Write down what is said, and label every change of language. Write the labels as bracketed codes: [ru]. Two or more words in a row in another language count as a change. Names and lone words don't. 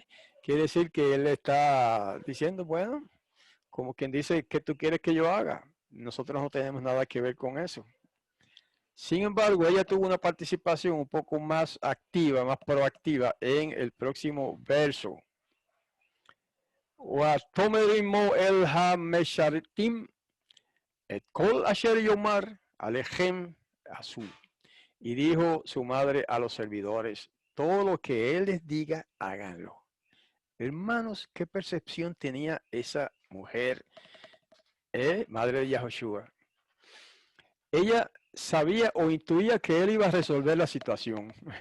[es] Quiere decir que él está diciendo, bueno, como quien dice, ¿qué tú quieres que yo haga? Nosotros no tenemos nada que ver con eso. Sin embargo, ella tuvo una participación un poco más activa, más proactiva en el próximo verso. [he] ותאמר אמו אל המשרתים את כל אשר יאמר אליכם עשו. [es] Y dijo su madre a los servidores, todo lo que él les diga, háganlo. Hermanos, ¿qué percepción tenía esa mujer, madre de Yahushua? Ella sabía o intuía que él iba a resolver la situación.